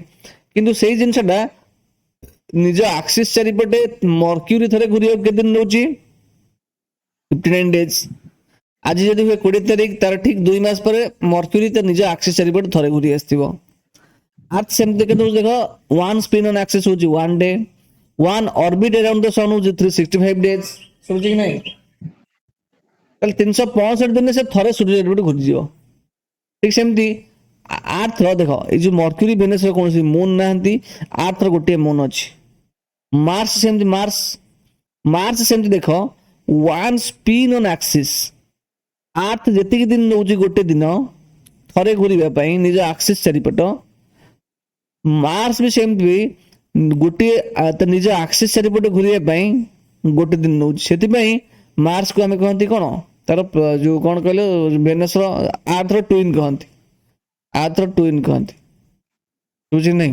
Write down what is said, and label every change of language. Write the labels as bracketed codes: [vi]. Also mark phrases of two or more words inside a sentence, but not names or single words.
[or] କିନ୍ତୁ ସେଇ ଜିନିଷଟା ନିଜ ଆକ୍ସିସ୍ ଚାରିପଟେ ମର୍କ୍ୟୁରୀ ଥରେ ଘୁରିବାକୁ କେତେ ଦିନ ନେଉଛି? [en] 59 ଡେଜ୍। [or] ଆଜି ଯଦି ହୁଏ 20 ତାରିଖ, ତାର ଠିକ 2 ମାସ ପରେ ମର୍କ୍ୟୁରୀ ତା ନିଜ ଆକ୍ସିସ୍ ଚାରିପଟେ ଥରେ ଘୁରି ଆସିଥିବ। ଆର୍ଥ ସେମିତି କେତେ ହଉଛି ଦେଖ, [en] 1 spin on axis [or] ହଉଛି 1 day, [en] 1 orbit around the sun [or] ହଉଛି 365 days, ଶୁଭୁଛି କି ନାହିଁ? ତାହେଲେ 365 ଦିନରେ ସେ ଥରେ ସୂର୍ଯ୍ୟ ଚାରିପଟେ ଘୁରିଯିବ। ଠିକ ସେମିତି ଆର୍ଥର ଦେଖ, ଏଇ ଯୋଉ ମର୍କ୍ୟୁରୀ ଭେନସର କୌଣସି ମୁନ୍ ନାହାନ୍ତି, ଆର୍ଥର ଗୋଟିଏ ମୁନ୍ ଅଛି। ମାର୍ସ ସେମିତି, ମାର୍ସ ସେମିତି ଦେଖ [en] 1 spin on axis, [or] ଆର୍ଥ ଯେତିକି ଦିନ ନେଉଛି ଗୋଟେ ଦିନ ଥରେ ଘୁରିବା ପାଇଁ ନିଜ ଆକ୍ସିସ୍ ଚାରିପଟ, ମାର୍ସ ବି ସେମିତି ବି ଗୋଟିଏ ତା ନିଜ ଆକ୍ସିସ୍ ଚାରିପଟ ଘୁରିବା ପାଇଁ ଗୋଟେ ଦିନ ନେଉଛି। ସେଥିପାଇଁ ମାର୍ସକୁ ଆମେ କହନ୍ତି କ'ଣ, ତାର ଯୋଉ କ'ଣ କହିଲେ ଭେନସର ଆର୍ଥର ଟୁଇନ୍ କହନ୍ତି, ଆର୍ଥର ଟୁଇନ୍ କହନ୍ତି, ବୁଝି ନାହିଁ?